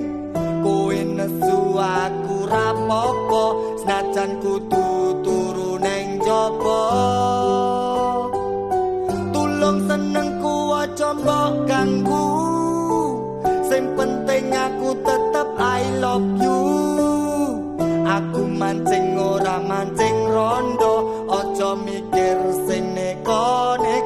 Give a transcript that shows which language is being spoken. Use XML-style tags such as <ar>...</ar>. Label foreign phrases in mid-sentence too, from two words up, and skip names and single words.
<jv>Kowe nesu aku rapopo, senajan kudu turu neng jaba. Tulung senengku aja mbok ganggu, sing penting aku tetep</jv> <en>I love you.</en> <jv>Aku mancing ora mancing rondo, aja mikir sing nekone.</jv>